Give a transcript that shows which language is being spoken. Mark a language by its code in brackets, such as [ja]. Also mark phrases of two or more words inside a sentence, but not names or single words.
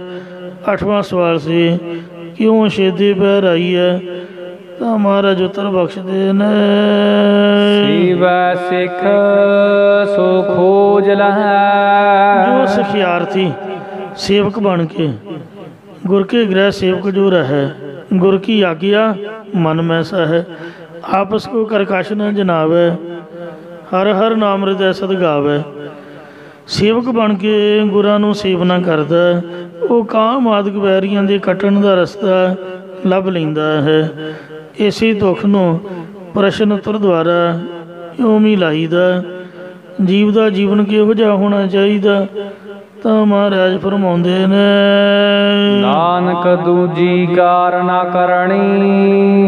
[pa] ਅੱਠਵਾਂ ਸਵਾਲ ਸੀ, ਕਿਉਂ ਛੇਦੇ ਪੈਰ ਆਈ ਹੈ? ਤਾਂ ਮਹਾਰਾਜ ਉੱਤਰ ਬਖਸ਼ਦੇ ਨੇ, ਸੀਵੈ ਸਿੱਖ ਸੋ ਖੋਜ ਲਹੈ। ਜੋ ਸਿਖਿਆਰਥੀ ਸੇਵਕ ਬਣ ਕੇ ਗੁਰ ਕੇ ਗ੍ਰਹਿ ਸੇਵਕ ਜੋ ਰਹਿ, [hi] गुर की आज्ञा मन में सह, आपस को करकश न जनावे, हर हर नाम हृदय सद गावे। [pa] ਸੇਵਕ ਬਣ ਕੇ ਗੁਰਾਂ ਨੂੰ ਸੇਵਨਾ ਕਰਦਾ, ਵੋ ਕਾਮ आदਿਕ ਵੈਰੀਆਂ ਦੇ ਕੱਟਣ ਦਾ ਰਸਤਾ ਲੱਭ ਲੈਂਦਾ ਹੈ। ਇਸੇ ਦੁੱਖ ਨੂੰ ਪ੍ਰਸ਼ਨ ਉੱਤਰ ਦੁਆਰਾ ਇਉਂ ਹੀ ਲਾਈਦਾ। ਜੀਵ ਦਾ ਜੀਵਨ ਕਿਹੋ ਜਿਹਾ ਹੋਣਾ ਚਾਹੀਦਾ? ਤਾਂ ਮਹਾਰਾਜ ਫਰਮਾਉਂਦੇ ਨੇ, ਨਾਨਕ ਦੂਜੀ ਕਾਰ ਨਾ ਕਰਨੀ।